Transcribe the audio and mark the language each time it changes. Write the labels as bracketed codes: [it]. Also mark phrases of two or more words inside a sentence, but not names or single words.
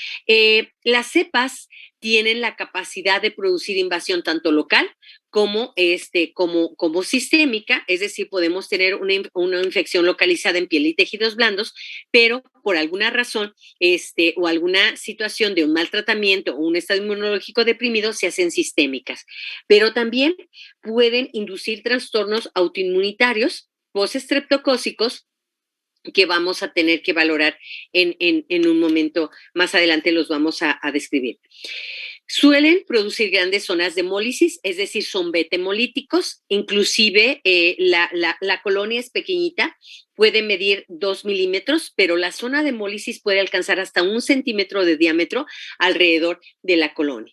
[es] Las cepas tienen la capacidad de producir invasión tanto local como sistémica, es decir, podemos tener una infección localizada en piel y tejidos blandos, pero por alguna razón o alguna situación de un mal tratamiento o un estado inmunológico deprimido se hacen sistémicas. Pero también pueden inducir trastornos autoinmunitarios post-estreptocócicos que vamos a tener que valorar en un momento más adelante, los vamos a describir. Suelen producir grandes zonas de hemólisis, es decir, son beta-hemolíticos, inclusive la colonia es pequeñita, puede medir 2 milímetros, pero la zona de hemólisis puede alcanzar hasta 1 centímetro de diámetro alrededor de la colonia.